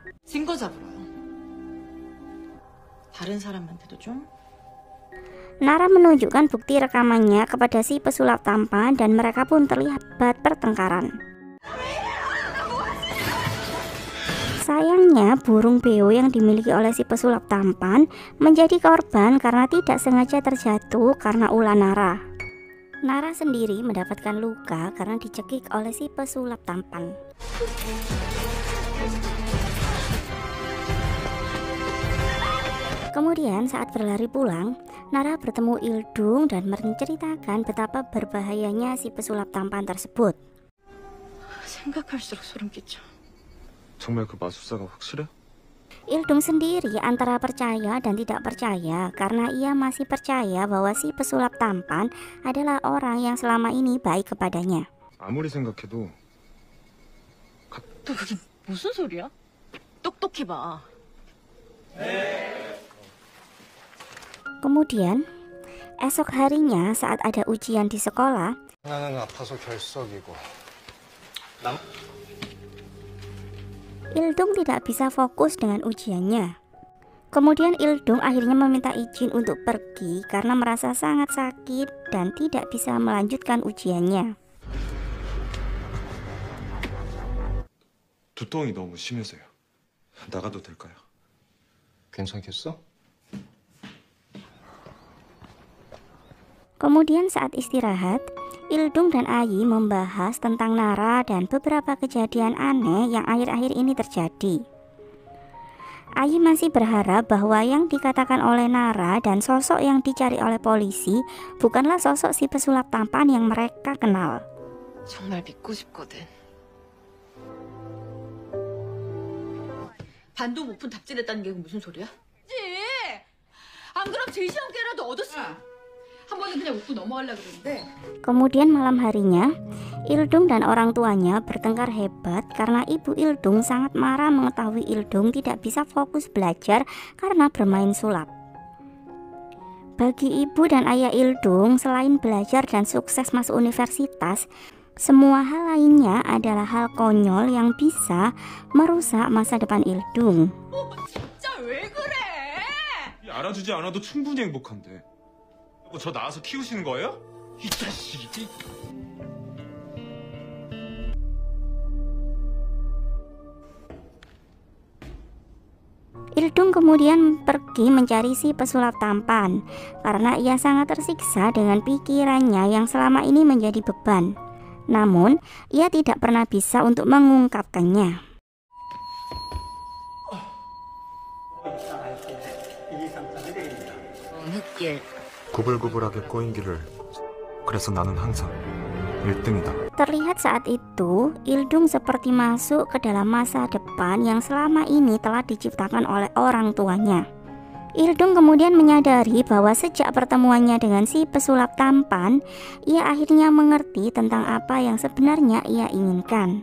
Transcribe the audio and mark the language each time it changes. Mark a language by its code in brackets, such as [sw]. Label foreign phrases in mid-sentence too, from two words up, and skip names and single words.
[ko] 증거 잡으러. 다른 사람한테도 좀. [id] Nara menunjukkan bukti rekamannya kepada si pesulap tampan dan mereka pun terlibat pertengkaran. Sayangnya burung beo yang dimiliki oleh si pesulap tampan menjadi korban karena tidak sengaja terjatuh karena ulah Nara. Nara sendiri mendapatkan luka karena dicekik oleh si pesulap tampan. Kemudian saat berlari pulang, Nara bertemu Ildung dan menceritakan betapa berbahayanya si pesulap tampan tersebut. [ko] 생각할수록 소름 끼쳐. 정말 그 마술사가 확실해? [id] Ildung sendiri antara percaya dan tidak percaya karena ia masih percaya bahwa si pesulap tampan adalah orang yang selama ini baik kepadanya. [ko] 아무리 생각해도 또 그게 무슨 소리야? 똑똑히 봐. [id] Kemudian, esok harinya saat ada ujian di sekolah, [ko] 하나는 아파서 결석이고 [id] Ildung tidak bisa fokus dengan ujiannya. Kemudian Ildung akhirnya meminta izin untuk pergi karena merasa sangat sakit dan tidak bisa melanjutkan ujiannya. [ko] 두통이 너무 심해서요. 나가도 될까요? 괜찮겠어? [id] Kemudian saat istirahat, Ildung dan Ayi membahas tentang Nara dan beberapa kejadian aneh yang akhir-akhir ini terjadi. Ayi masih berharap bahwa yang dikatakan oleh Nara dan sosok yang dicari oleh polisi bukanlah sosok si pesulap tampan yang mereka kenal. [ko] 정말 믿고 싶거든. 반도 못 푼 답진했다는 게 무슨 소리야? 안 그럼 제시험계라도 얻었어. 한 번은 그냥 웃고 넘어가려고 그랬는데. [id] Kemudian malam harinya, Ildung dan orang tuanya bertengkar hebat karena ibu Ildung sangat marah mengetahui Ildung tidak bisa fokus belajar karena bermain sulap. Bagi ibu dan ayah Ildung, selain belajar dan sukses masuk universitas, semua hal lainnya adalah hal konyol yang bisa merusak masa depan Ildung. [ko] 진짜 왜 그래? 알아주지 않아도 충분히 행복한데. 저 낳아서 키우시는 거예요? 이 자식이. [id] Ildung kemudian pergi mencari si pesulap tampan karena ia sangat tersiksa dengan pikirannya yang selama ini menjadi beban. Namun, ia tidak pernah bisa untuk mengungkapkannya. [ko] 흙길. 구불구불하게 꼬인 길을. 그래서 나는 항상 1등이다. [id] Terlihat saat itu, Ildung seperti masuk ke dalam masa depan yang selama ini telah diciptakan oleh orang tuanya. Ildung kemudian menyadari bahwa sejak pertemuannya dengan si pesulap tampan, ia akhirnya mengerti tentang apa yang sebenarnya ia inginkan.